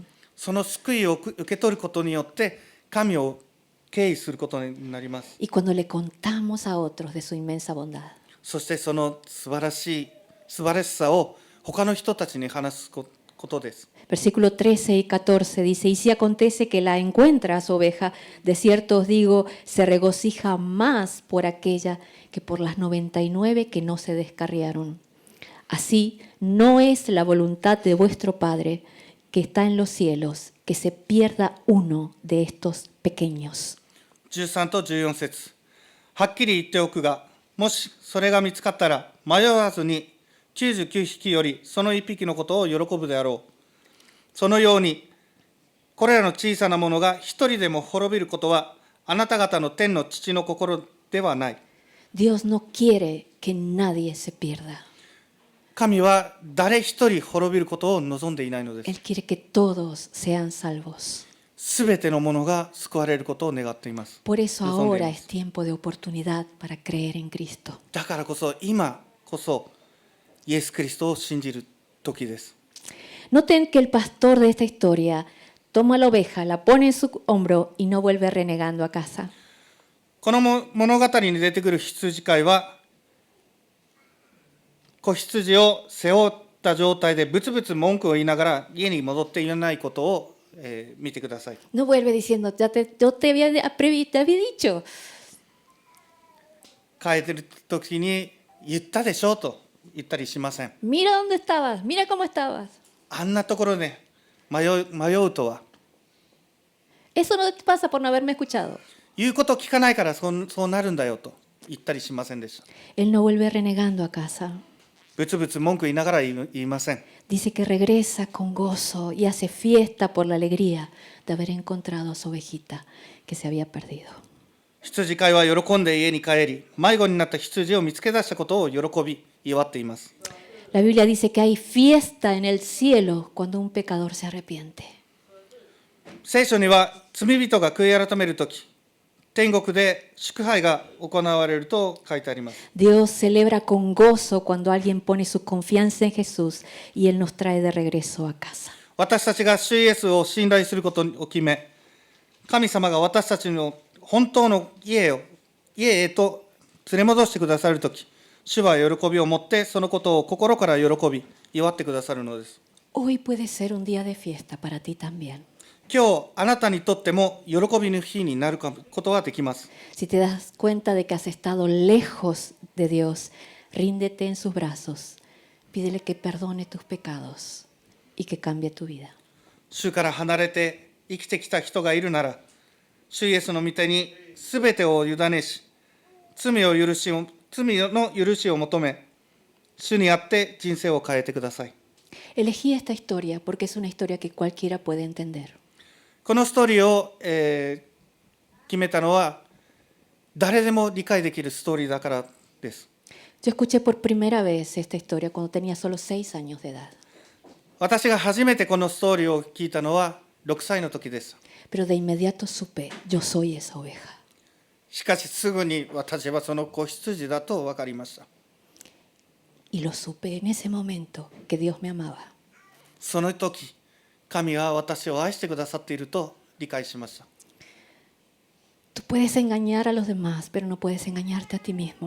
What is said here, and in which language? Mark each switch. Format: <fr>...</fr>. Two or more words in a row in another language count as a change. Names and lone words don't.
<ja>その救いを受け取ることによって神を敬意することになります。</ja> <es>Y cuando le contamos a otros de su inmensa bondad.</es> <ja>そしてその素晴らしさを他の人たちに話すことです。</ja> <es>Versículo 13 y 14 dice, y si acontece que la encuentra a su oveja, de cierto os digo, se regocija más por aquella que por las 99 que no se descarriaron. Así no es la voluntad de vuestro Padre que está en los cielos, que se pierda uno de estos pequeños.</es> <ja>13 と14節。はっきり言っておくが、もしそれが見つかったら迷わずに99匹よりその1匹のことを喜ぶであろう。そのようにこれらの小さなものが一人でも滅びることはあなた方の天の父の心ではない。</ja> <es>Dios no quiere que nadie se pierda.</es> <ja>神は誰一人滅びることを望んでいないのです。</ja> <es>Él quiere que todos sean salvos.</es> <ja>すべてのものが救われることを願っています。</ja> <es>Por eso</es> <ja>望んでい</ja> <es>ahora</es> <ja>ま</ja> <es>es</es> <ja>す。</ja> <es>tiempo de oportunidad para creer en Cristo.</es> <ja>だからこそ今こそイエス・キリストを信じる時です。</ja> <es>Noten que el pastor de esta historia toma la oveja, la pone en su hombro y no vuelve renegando a casa.</es> <ja>この物語に出てくる羊飼いは、子羊を背負った状態でブツブツ文句を言いながら家に戻っていないことを、見てください。</ja> <es>No vuelve diciendo, yo te había dicho.</es> <ja>帰ってる時に言ったでしょと言ったりしません。</ja> <es>Mira dónde estabas, mira cómo estabas.</es> <ja>あんなところで迷うとは、</ja> <es>Eso no te pasa por no haberme escuchado.</es> <ja>言うこと聞かないからそうなるんだよと言ったりしませんでした。</ja> <es>Él no vuelve renegando a casa.</es> <ja>ブツブツ文句言いながら言いません。</ja> <es>Dice que regresa con gozo y hace fiesta por la alegría de haber encontrado a su ovejita que se había perdido.</es> <ja>羊飼いは喜んで家に帰り、迷子になった羊を見つけ出したことを喜び祝っています。</ja> <es>La Biblia dice que hay fiesta en el cielo cuando un pecador se arrepiente.</es> <ja>聖書には罪人が悔い改めるとき、天国で祝杯が行われると書いてあります。</ja> <es>Dios celebra con gozo cuando alguien pone su confianza en Jesús y Él nos trae de regreso a casa.</es> <ja>私たちが主イエスを信頼することを決め、神様が私たちの本当の家へと連れ戻してくださるとき、主は喜びを持ってそのことを心から喜び、祝ってくださるのです。</ja> <es>Hoy puede ser un día de fiesta para ti también.</es> <ja>今日、あなたにとっても喜びの日になることができます。</ja> <es>Si te das cuenta de que has estado lejos de Dios, ríndete en sus brazos, pídele que perdone tus pecados y que cambie tu vida.</es> <ja>主から離れて生きてきた人がいるなら、主イエスの御手にすべてを委ねし、罪の許しを求め、主にあって人生を変えてください。</ja> <es>Elegí esta historia porque es una historia que cualquiera puede entender.</es> <ja>このストーリーを、決めたのは、誰でも理解できるストーリーだからです。</ja> <es>Yo escuché por primera vez esta historia cuando tenía solo 6 años de edad.</es> <ja>私が初めてこのストーリーを聞いたのは6歳の時です。</ja> <es>Pero de inmediato supe, yo soy esa oveja.</es> <ja>しかしすぐに私はその子羊だと分かりました。</ja> <es>Y lo supe en ese momento que Dios me amaba.</es> <ja>その時、神は私を愛してくださっていると理解しました。</ja> <es>Tú puedes engañar a los demás, pero no puedes engañarte a ti mismo.</es>